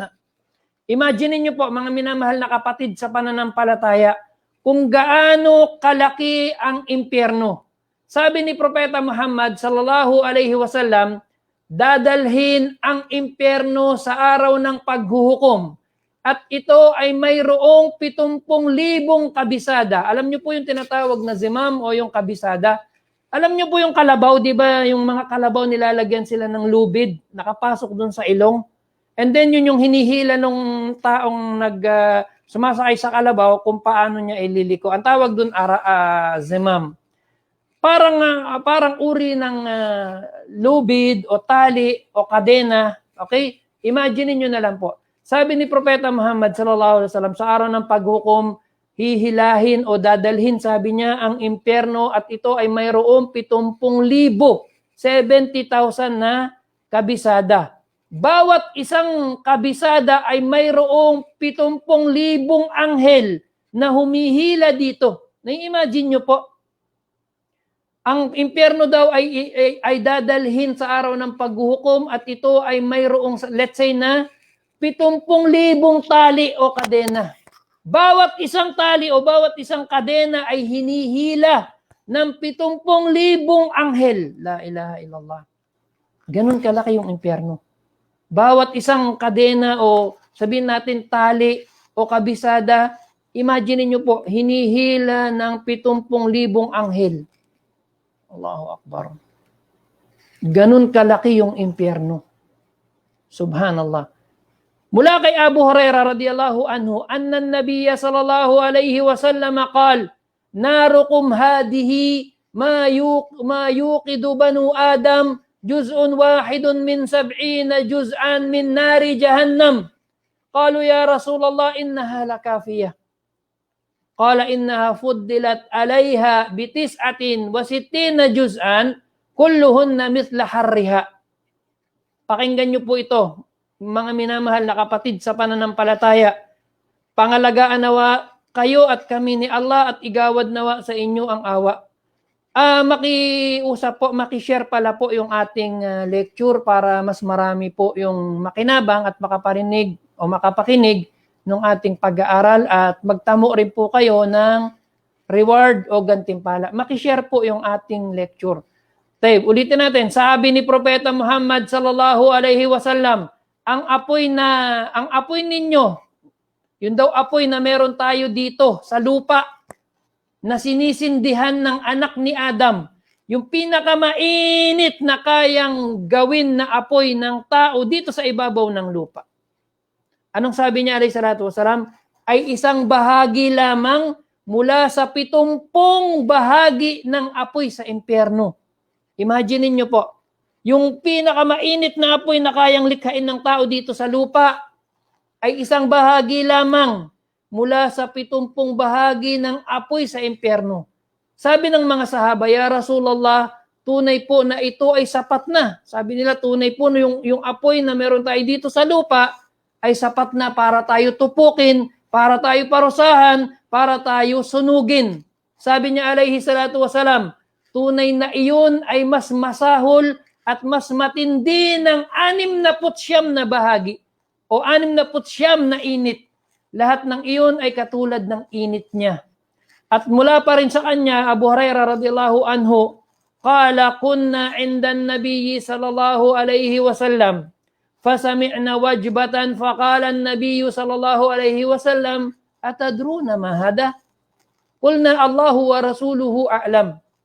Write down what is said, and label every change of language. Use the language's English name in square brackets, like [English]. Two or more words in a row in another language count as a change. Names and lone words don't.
[Filipino] Imagine niyo po mga minamahal na kapatid sa pananampalataya kung gaano kalaki ang impyerno. Sabi ni Propeta Muhammad [Arabic] صلى الله عليه وسلم, [Filipino] dadalhin ang impyerno sa araw ng paghuhukom. At ito ay mayroong 70,000 kabisada. Alam niyo po yung tinatawag na zimam o yung kabisada? Alam niyo po yung kalabaw, di ba? Yung mga kalabaw nilalagyan sila ng lubid, nakapasok dun sa ilong. [English] And then [Filipino] yun yung hinihila nung taong sumasakay sa kalabaw kung paano niya ililiko. Ang tawag dun zimam. Parang uri ng lubid o tali o kadena. Okay? Imagine niyo na lang po. Sabi ni Propeta Muhammad [Arabic] صلى الله عليه وسلم, [Filipino] sa araw ng paghukom, hihilahin o dadalhin, sabi niya, ang impyerno at ito ay mayroong 70,000, 70,000 na kabisada. Bawat isang kabisada ay mayroong 70,000 anghel na humihila dito. Na-imagine niyo po, ang impyerno daw ay dadalhin sa araw ng paghuhukom at ito ay mayroong, [English] let's say [Filipino] na, 70,000 tali o kadena. Bawat isang tali o bawat isang kadena ay hinihila ng 70,000 anghel. [Arabic] لا إله إلا الله. [Filipino] Ganun kalaki yung impyerno. Bawat isang kadena o sabihin natin tali o kabisada, imagine niyo po, hinihila ng 70,000 anghel. [Arabic] الله أكبر. [Filipino] Ganun kalaki yung impyerno. [Arabic] Subhanallah. [Filipino] Mula kay [Arabic] Abu Hurairah رضي الله عنه أن النبي صلى الله عليه وسلم قال ناركم هذه ما يوقد بنو آدم جزء واحد من 70 جزءا من نار جهنم. قالوا يا رسول الله إنها لكافية. قال إنها فضلت عليها ب 69 جزءا كلهن مثل حرها. [Filipino] Pakinggan niyo po ito, mga minamahal na kapatid sa pananampalataya. Pangalagaan nawa kayo at kami ni Allah at igawad nawa sa inyo ang awa. Makiusap po, makishare pala po yung ating lecture para mas marami po yung makinabang at makaparinig o makapakinig ng ating pag-aaral at magtamo rin po kayo ng reward o gantimpala. Makishare po yung ating lecture. Tayo, ulitin natin. Sabi ni Propeta Muhammad [Arabic] صلى الله عليه وسلم, [Filipino] ang apoy ninyo, yun daw apoy na meron tayo dito sa lupa na sinisindihan ng anak ni Adam, yung pinakamainit na kayang gawin na apoy ng tao dito sa ibabaw ng lupa. Anong sabi niya [Arabic] عليه الصلاة والسلام? [Filipino] Ay isang bahagi lamang mula sa 70 bahagi ng apoy sa impyerno. Imagine niyo po, yung pinakamainit na apoy na kayang likhain ng tao dito sa lupa ay isang bahagi lamang mula sa 70 bahagi ng apoy sa impyerno. Sabi ng mga sahaba, [Arabic] يا رسول الله, [Filipino] tunay po na ito ay sapat na. Sabi nila, tunay po na yung apoy na meron tayo dito sa lupa ay sapat na para tayo tupukin, para tayo parusahan, para tayo sunugin. Sabi niya [Arabic] عليه الصلاة والسلام, [Filipino] tunay na iyon ay mas masahol at mas matindi ng 69 na bahagi o 69 na init. Lahat ng iyon ay katulad ng init niya. At mula pa rin sa kanya, [Arabic] أبو هريرة رضي الله عنه قال كنا عند النبي صلى الله عليه وسلم فسمعنا وجبة فقال النبي صلى الله عليه وسلم أتدرون ما هذا? قلنا الله ورسوله أعلم.